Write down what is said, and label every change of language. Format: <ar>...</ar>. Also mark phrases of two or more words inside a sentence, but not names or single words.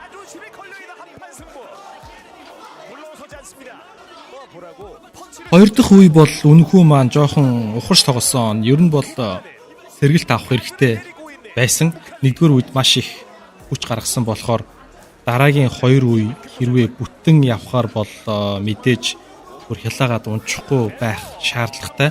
<ko>힘이 걸려있는 한판 승부. 물러서지 않습니다. 보라고 펀치를</ko> <mn>Хоёр дахь үе бол үнэхүү маань жоохон ухарч тоглосон. Ер нь бол сэргэлт авах хэрэгтэй байсан. Нэгдүгээр үед маш их хүч гаргасан болохоор дараагийн хоёр үе хэрвээ бүтэн явхаар бол мэдээж бүр хялаагаад унчихгүй байх шаардлагатай.</mn>